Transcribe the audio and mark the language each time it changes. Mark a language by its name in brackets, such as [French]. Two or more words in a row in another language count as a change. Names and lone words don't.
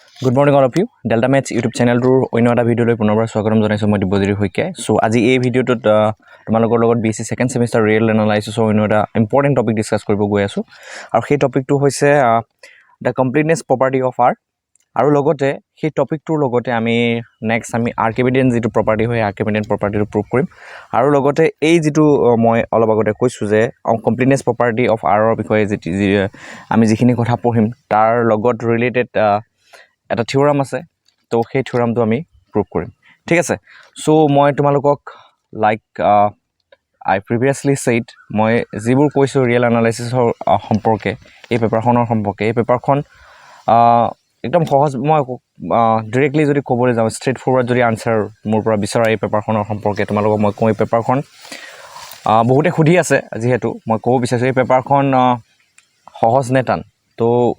[English] Good morning all of you. [Assamese] Delta Maths YouTube channel tour অন্য এটা ভিডিঅ'লৈ পুনৰবাৰ স্বাগতম জনাইছো মই দিব্যজ্যোতি শইকীয়া। সো আজি এই ভিডিঅ'টোত তোমালোকৰ লগত BSc [English] second semester real analysis [Assamese] অন্য এটা [English] important topic discuss [Assamese] কৰিব গৈ আছো আৰু সেই টপিকটো হৈছে [English] the completeness property of R [Assamese] আৰু লগতে সেই টপিকটোৰ লগতে আমি নেক্সট আমি আৰ্কিমিডিয়ান যিটো প্ৰপাৰ্টি হয় [English] Archimedean property prove [Assamese] কৰিম আৰু লগতে এই যিটো মই অলপ আগতে কৈছো যে [English] completeness property of R [Assamese] ৰ বিষয়ে আমি যিখিনি কথা পঢ়িম তাৰ লগত ৰিলেটেড এটা থিওৰাম আছে তো সেই থিওৰামটো আমি প্ৰুভ কৰিম ঠিক আছে সো মই তোমালোকক লাইক [English] I previously said [Assamese] মই যিবোৰ কৈছো [English] real analysis [Assamese] সম্পৰ্কে এই পেপাৰখনৰ সম্পৰ্কে এই পেপাৰখন একদম সহজ মই ডাইৰেক্টলি যদি ক'বলৈ যাওঁ [English] straight forward [Assamese] যদি আনসাৰ মোৰ পৰা বিচাৰা এই পেপাৰখনৰ সম্পৰ্কে তোমালোকক মই কই পেপাৰখন বহুতে খুদি আছে যেহেতু মই ক'ব বিচাৰিছো এই পেপাৰখন সহজ নে টান তো